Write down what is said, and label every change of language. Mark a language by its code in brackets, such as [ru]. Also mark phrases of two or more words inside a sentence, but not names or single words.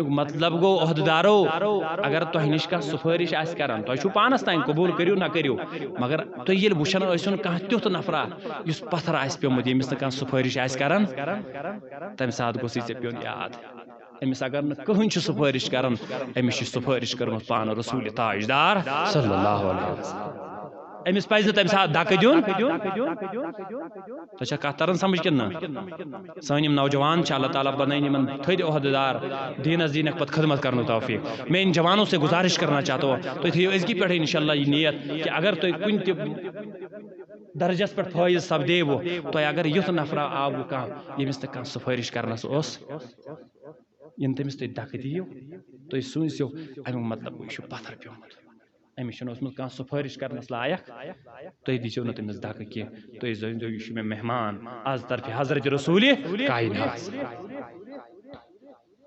[ks] مطلب گو عہدیدارو اگر تہ نش کانٛہہ سفارش آسہِ کران تہ چھو پانس تام قبول کریو نہ کریو مگر تہ ییٚلہِ وٕچھان ٲسِو نہٕ کانٛہہ تیُتھ نفرا یُس پتھر آسہِ پیومُت ییٚمِس نہٕ کانٛہہ سفارش آسہِ کران تمہِ ساتہٕ گوٚژھُے ژےٚ پیوٚن یاد امس اگر نہ کٕہٕنۍ چھُ سفارش کران امس چھِ سفارش کٔرمٕژ پانہٕ رسول تاجدار [ar] صلی اللہ علیہ وسلم. [ks] امس پزِ نہٕ تمہِ ساتہٕ دکہٕ دیُن. تۄہہِ چھا کتھ تران سمجھ کِنہٕ نہ سٲنۍ یِم نوجوان چھِ اللہ تعالیٰ بنٲیِن یِمن تھٔدۍ عہدیدار دیٖنس دیٖنک پتہٕ خدمت کرنُک توفیق. [ur] میں ان جوانوں سے گزارش کرنا چاہتا ہوں [ks] تُہۍ تھٲیِو أزکی پٮ۪ٹھٕے انشاءاللہ یہِ نیت کہ اگر تُہۍ کُنہِ تہِ درجس پٮ۪ٹھ فٲیض سپدیوٕ تۄہہِ اگر یُتھ نفرا آوٕ کانٛہہ ییٚمِس نہٕ کانٛہہ سفٲرِش کرنس اوس یِنہٕ تٔمِس تُہۍ دکہٕ دِیِو تُہۍ سوٗنٛچزیو امیُک مطلب گوٚو یہِ چھُ پتھر پیومُت امس چھُنہٕ اوسمُت کانٛہہ سفٲرش کرنس لایق تُہۍ دِژیو نہٕ تٔمِس دکہٕ کینٛہہ تُہۍ زٲنۍزیو یہِ چھُ مےٚ مہمان از طرفہِ حضرت رسوٗلِ کاینات.